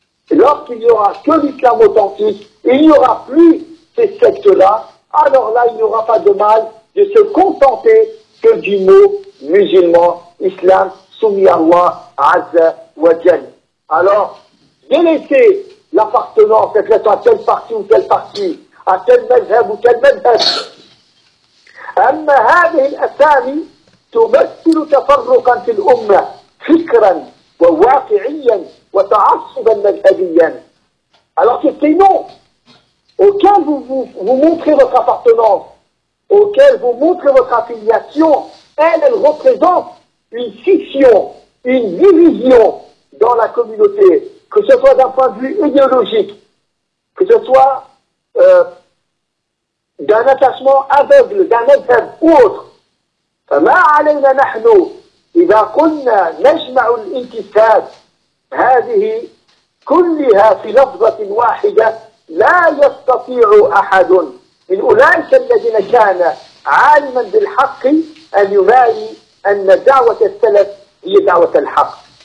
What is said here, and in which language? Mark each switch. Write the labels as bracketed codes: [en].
[fr] Lorsqu'il n'y aura que l'islam authentique, il n'y aura plus ces sectes-là, alors là, il n'y aura pas de mal de se contenter que du mot musulman, islam, soumis à Allah, Azza wa Jal. Alors, délaissez l'appartenance, être à telle partie ou telle partie, à tel madhhab ou tel madhhab. [ar] أما هذه الأسامي تمثل تفرقا في الأمة فكرا وواقعيا وتعصبا مذهبيا. [fr] Alors que ces noms auxquels vous montrez votre appartenance, auxquels vous montrez votre affiliation, elles représentent une scission, une division dans la communauté, que ce soit d'un point de vue idéologique, que ce soit d'un attachement aveugle, d'un madhhab ou autre. [ar] فما علينا نحن إذا كنا نجمع الانتساب هذه كلها في لفظة واحدة لا يستطيع أحد من أولئك الذين كان عالما بالحق أن يبالي أن دعوة السلف هي دعوة الحق.